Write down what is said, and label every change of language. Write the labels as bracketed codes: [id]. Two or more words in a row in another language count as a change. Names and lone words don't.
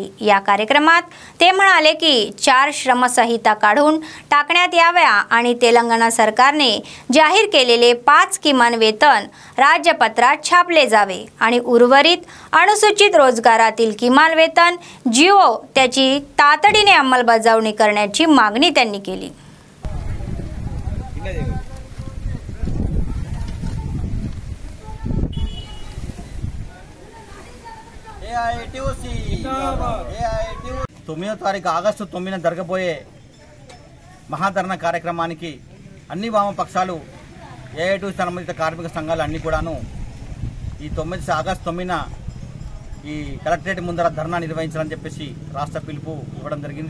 [mr] या कार्यक्रमात ते म्हणाले की 4 श्रमसंहिता काढून टाकण्यात याव्या आणि तेलंगणा सरकारने जाहीर केलेले 5 किमान वेतन राज्यपत्रात छापले जावे आणि उर्वरित अनुसूचित रोजगारातील किमान वेतन जीओ त्याची तातडीने अंमलबजावणी करण्याची मागणी त्यांनी केली। [te] 9వ తారీఖు ఆగస్టు 9న జరగబోయే మహాధరణ కార్యక్రమానికి అన్ని వామపక్షాలు ఏఐటిసి సంబంధిత కార్మిక సంఘాలు అన్నీ కూడాను ఈ ఆగస్టు 9న ఈ కలెక్టరేట్ ముందర ధర్నా నిర్వహించాలని చెప్పేసి రాష్ట్ర పిలుపు ఇవ్వడం జరిగింది.